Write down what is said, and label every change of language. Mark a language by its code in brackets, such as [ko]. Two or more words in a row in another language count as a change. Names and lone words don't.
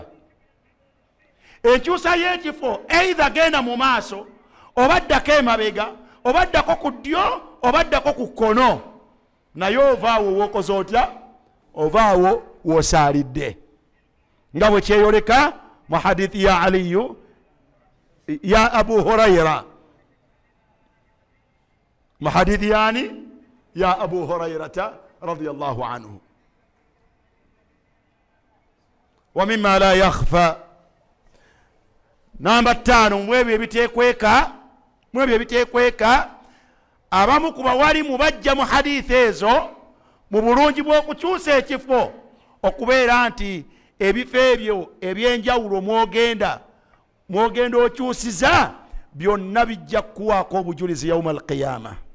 [lg] Enkyusa y'ekifo either genda mu maaso, oba ddako emabega, oba ddako ku ddyo, oba ddako ku kkono, naye ovaawo w'okoze otya? Ovaawo w'osaalidde, nga bwe kyeyoleka mu hadithi ya Aliyu ya Abu Huraira, mu hadithi yani ya Abu Hurairata [ar] رضي الله عنه. وممّا لا يخفى, [lg] namba 5, mwebyo ebiteekweka abamu ku bawalimu bajja mu hadithi ezo mu bulungi bw'okukyusa ekifo, okubeera nti ebifo ebyo ebyenjawulo mwogenda okyusiza byonna bijja kuwaako obujulizi [ar] يوم القيامة.